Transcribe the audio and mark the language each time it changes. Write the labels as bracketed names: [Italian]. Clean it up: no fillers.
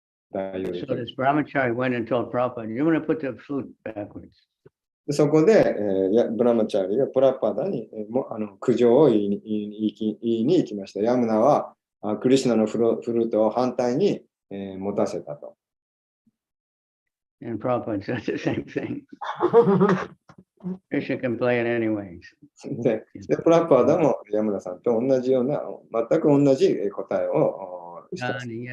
[English] So this brahmachari went and told Prabhupada, "You want to put the flute backwards." [Japanese] そこで、ブラマチャーリーがプラッパダに苦情を言いに行きました。ヤムナはクリシュナのフルートを反対に、持たせたと。 [English] And Prabhupada said the same thing. Krishna can play it anyways. [Japanese] で、プラッパダもヤムナさんと同じような、全く同じ答えをしてます。